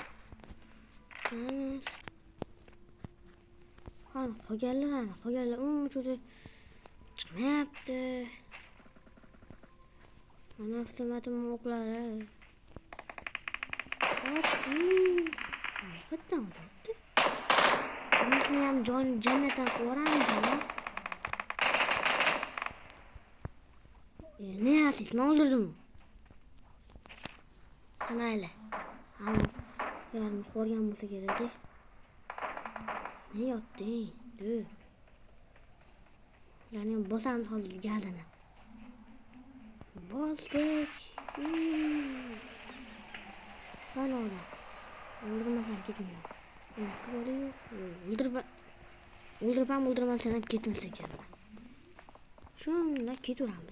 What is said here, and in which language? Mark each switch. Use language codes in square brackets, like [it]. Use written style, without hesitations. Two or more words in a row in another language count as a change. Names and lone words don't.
[uz] Qani qolganlar uncha chiqmayapti. Mana avtomatim o'qlari. Qayerdan o'tdi? Buni ham jannatdan qo'ramiz. [tr] Ne yapayım? Ne olurdu mu? [uz] Mayli. [tr] Ama yarın [uz] ko'rgan bo'lsa kerak-da. Ne yotdi? Dur. Yani bosamiz hozir gazini. Bosdik. Qani ola. O'ldirmasam ketmayman. Nima qiladi? O'ldirmasam ham ketmas ekanman. Shunda ketaveramiz.